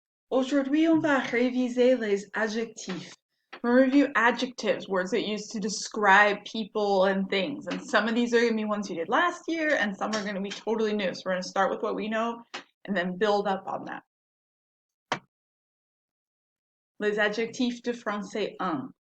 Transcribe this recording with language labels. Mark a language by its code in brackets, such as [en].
[fr] Aujourd'hui, on va réviser les adjectifs. [en] We'll review adjectives, words that use to describe people and things. And some of these are going to be ones you did last year, and some are going to be totally new. So we're going to start with what we know and then build up on that. [fr] Les adjectifs de français 1.